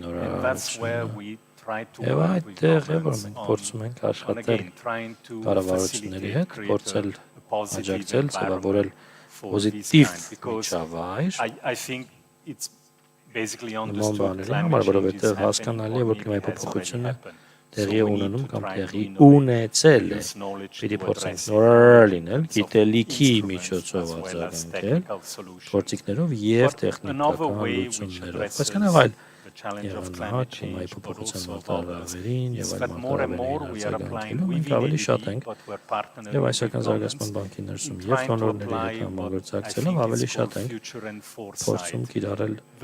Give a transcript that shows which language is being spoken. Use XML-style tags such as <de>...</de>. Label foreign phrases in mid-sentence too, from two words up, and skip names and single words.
<en>And that's where we try to work with governments on again, trying to facilitate, create a positive environment for this kind, because I think it's basically understood climate change is happening or maybe has already happened.</en> <hy>Տեղի ունենում կամ տեղի ունեցել է, պիտի փորձենք նոր լինել, գիտելիքի միջոցով արձագանքել, գործիքներով և տեխնիկական լուծումներով։ Բայց կանավ այլ եղանակ, այլ փոփոխության մարտահրավերին և այլ մարտահրավերին արձագանքելու մենք ավելի շատ ենք և Այսիական զարգացման բանկի ներսում և դոնորների հետ համագործակցելով ավելի շատ ենք փորձում կիրառել</hy>